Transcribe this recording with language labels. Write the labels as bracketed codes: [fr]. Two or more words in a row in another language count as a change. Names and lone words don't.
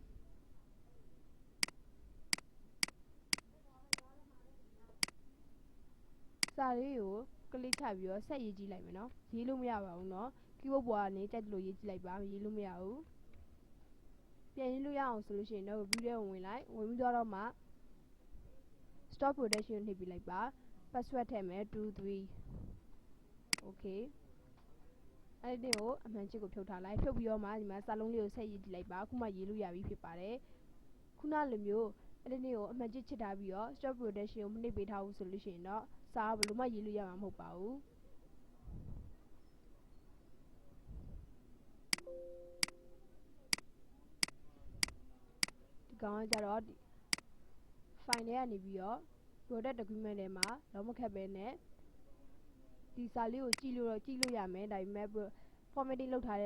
[my] စာလေးကိုကလစ်ချပြီးတော့ဆက်ရေးကြည့်လိုက်မယ်နော်ရေးလို့မရပါဘူးနော် keyboard ပေါ်ကနေကြိုက်လို့ရေးကြည့်လိုက်ပါရေးလို့မရဘူးပြန်ရေးလို့ရအောင်ဆိုလို့ရှိရင်တော့ view ထဲကိုဝင်လိုက်ဝင်ပြီးတော့မှ [en] stop protection [my] နှိပ်ပြလိုက်ပါ password ထည့်မယ် 23 okay အဲ့ဒီကိုအမှန်ချစ်ကိုဖြုတ်ထားလိုက်ဖြုတ်ပြီးတော့မှဒီမှာစာလုံးလေးကိုဆက်ရေးကြည့်လိုက်ပါအခုမှရေးလို့ရပြီဖြစ်ပါတယ်ခုနလိုမျိုးအဲ့ဒီကိုအမှန်ချစ်ချစ်ထားပြီးတော့ [en] stop protection [my] ကိုမနှိပ်ပေးထားဘူးဆိုလို့ရှိရင်တော့စာဘယ်လိုမှရေးလို့ရမှာမဟုတ်ပါဘူး ဒီကောင်ကကြတော့ file ထဲကနေပြီးတော့ [en] product document [my] ထဲမှာလုံးမခက်ပဲနဲ့ဒီစာလေးကိုကြည့်လို့ရမယ်ဒါပေမဲ့ formatting လုပ်ထား